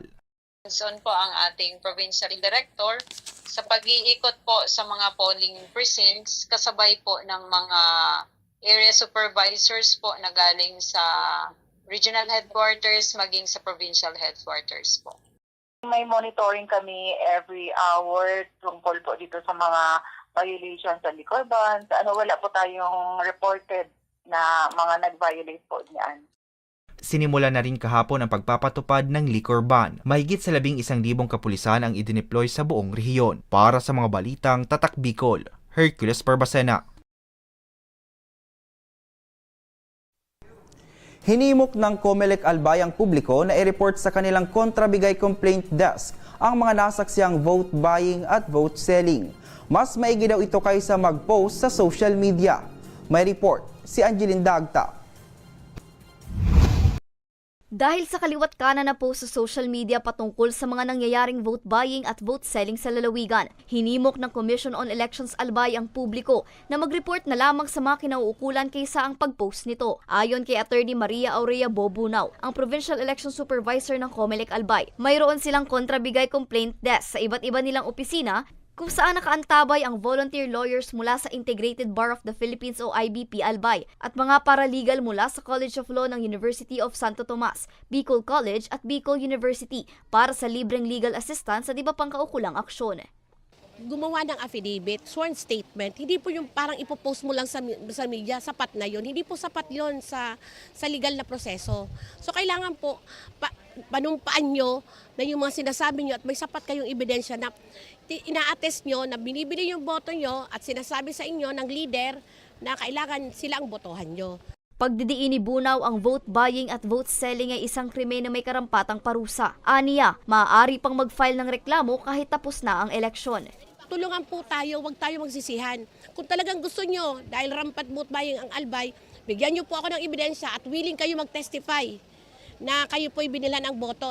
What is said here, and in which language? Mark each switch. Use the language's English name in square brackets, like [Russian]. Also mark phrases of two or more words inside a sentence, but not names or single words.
[Filipino] Hands-on po ang ating provincial director sa pag-iikot po sa mga [English] polling precincts [Filipino] kasabay po ng mga [English] area supervisors [Filipino] po na galing sa [English] regional headquarters [Filipino] maging sa [English] provincial headquarters [Filipino] po. May monitoring kami [English] every hour [Filipino] tungkol po dito sa mga violations sa liquor ban. Wala po tayong reported na mga nag-violate po niyan. Sinimula na rin kahapon ang pagpapatupad ng liquor ban. Mahigit sa 11,000 kapulisan ang idineploy sa buong rehiyon. Para sa mga balitang Tatak Bicol, Hercules Barbacena. Hinimok ng COMELEC Albay ang publiko na i-report sa kanilang kontrabigay [English] complaint desk [Filipino] ang mga nasaksiyang [English] vote buying [Filipino] at [English] vote selling. [Filipino] Mas maigi daw ito kaysa mag-post sa [English] social media. [Filipino] May report si Angeline Dagta. Dahil sa kaliwat kanan na post sa [English] social media [Filipino] patungkol sa mga nangyayaring [English] vote buying [Filipino] at [English] vote selling [Filipino] sa lalawigan, hinimok ng Commission on Elections Albay ang publiko na mag-report na lamang sa mga kinauukulan kaysa ang pag-post nito. Ayon kay Attorney Maria Aurea Bobunaw, ang Provincial Election Supervisor ng COMELEC Albay, mayroon silang kontrabigay [English] complaint desk [Filipino] sa iba't iba nilang opisina kung saan nakaantabay ang [English] volunteer lawyers [Filipino] mula sa Integrated Bar of the Philippines o IBP Albay at mga paralegal mula sa College of Law ng University of Santo Tomas, Bicol College at Bicol University para sa libreng [English] legal assistance [Filipino] sa iba pang kaukulang aksyon. Gumawa ng affidavit, [English] sworn statement, [Filipino] hindi po yung parang ipopost mo lang sa media, sapat na yun. Hindi po sapat yun sa legal na proseso. So kailangan po panumpaan nyo na yung mga sinasabi nyo at may sapat kayong ebidensya na ina-attest nyo na binibili yung boto nyo at sinasabi sa inyo ng leader na kailangan sila ang botohan nyo. Pagdidiin ni Bunaw, ang [English] vote buying [Filipino] at [English] vote selling [Filipino] ay isang krimen na may karampatang parusa. Aniya, maaari pang mag-file ng reklamo kahit tapos na ang eleksyon. Tulungan po tayo, huwag tayo magsisihan. Kung talagang gusto nyo, dahil [English] rampant vote buying [Filipino] ang Albay, bigyan nyo po ako ng ebidensya at willing kayo mag-testify na kayo po'y binilan ng boto.